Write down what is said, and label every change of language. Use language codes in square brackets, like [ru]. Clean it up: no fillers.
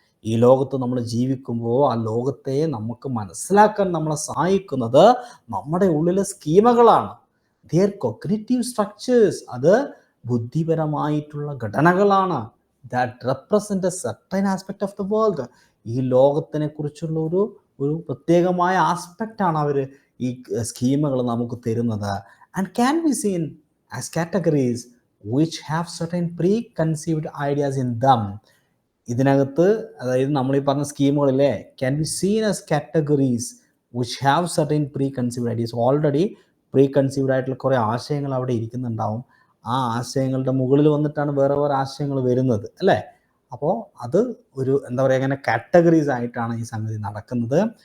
[ml] ഈ ലോകത്ത് നമ്മൾ ജീവിക്കുമ്പോൾ ആ ലോകത്തെ നമുക്ക് മനസ്സിലാക്കാൻ നമ്മളെ സഹായിക്കുന്നത് നമ്മുടെ ഉള്ളിലെ സ്കീമകളാണ്. [en] their cognitive structures, [ml] അത് ബുദ്ധിപരമായിട്ടുള്ള ഘടനകളാണ്. [en] That represent a certain aspect of the world. [ml] ഈ ലോകത്തിനെ കുറിച്ചുള്ള ഒരു പ്രത്യേകമായ ആസ്പെക്റ്റാണ് അവർ ഈ സ്കീമുകൾ നമുക്ക് തരുന്നത്. [en] And can be seen as categories which have certain preconceived ideas in them. [ml] ഇതിനകത്ത് അതായത് നമ്മൾ ഈ പറഞ്ഞ സ്കീമുകളിലെ [en] Can be seen as categories which have certain preconceived ideas. [ml] Already പ്രീകൺസീവ്ഡ് ആയിട്ടുള്ള കുറേ ആശയങ്ങൾ അവിടെ ഇരിക്കുന്നുണ്ടാവും. ആ ആശയങ്ങളുടെ മുകളിൽ വന്നിട്ടാണ് വേറെ വേറെ ആശയങ്ങൾ വരുന്നത്, അല്ലേ? അപ്പോൾ അത് ഒരു എന്താ പറയുക, അങ്ങനെ കാറ്റഗറീസ് ആയിട്ടാണ് ഈ സംഗതി നടക്കുന്നത്.